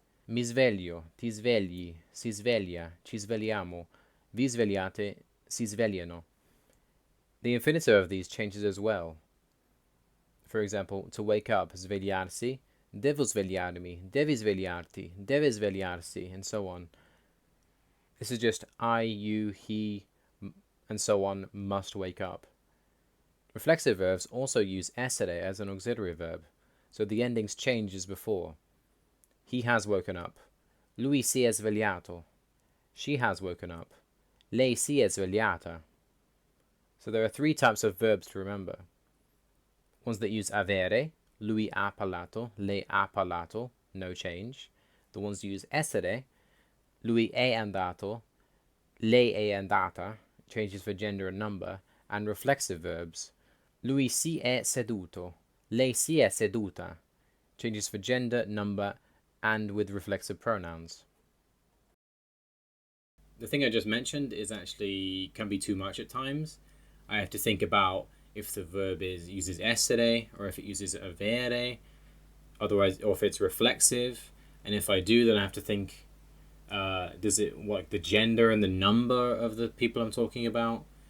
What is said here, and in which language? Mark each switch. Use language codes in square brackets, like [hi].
[it] Mi sveglio, ti svegli, si sveglia, ci svegliamo, vi svegliate, si svegliano. [en] The infinitive of these changes as well. For example, to wake up, svegliarsi, [it] devo svegliarmi, devi svegliarti, deve svegliarsi, [en] and so on. This is just I, you, he, and so on must wake up. Reflexive verbs also use essere as an auxiliary verb, so the endings change as before. He has woken up. [it] Lui si è svegliato. [en] She has woken up. [it] Lei si è svegliata. [en] So there are 3 types of verbs to remember. Ones that use avere, [it] lui ha parlato, lei ha parlato, [en] no change. The ones that use essere, [it] lui è andato, lei è andata, [en] changes for gender and number. And reflexive verbs, [it] lui si è seduto, lei si è seduta, [en] changes for gender, number, and with reflexive pronouns. The thing I just mentioned is actually can be too much at times. I have to think about if the verb uses essere or if it uses avere, otherwise, or if it's reflexive. And if I do, then I have to think, does it the gender and the number of the people I'm talking about?